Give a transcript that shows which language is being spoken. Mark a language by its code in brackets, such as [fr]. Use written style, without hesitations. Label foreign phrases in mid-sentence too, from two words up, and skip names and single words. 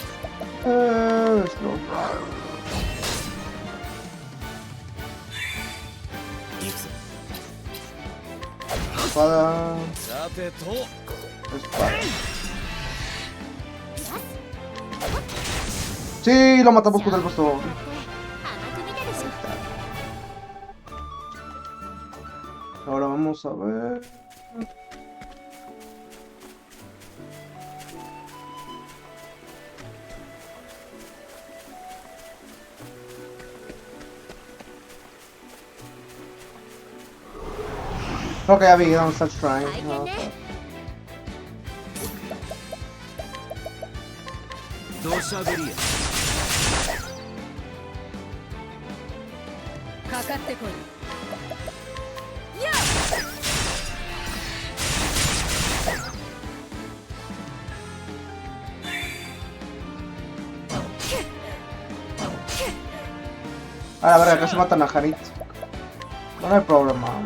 [es] Espada. Espada. Sí, lo matamos con el bastón. Ahora vamos a ver. [en] Okay, Abby, don't start trying. [es] No, okay. [ja] 土砂降りや。かかってこい。 [es] A la verga, casi matan a Janit. No hay problema.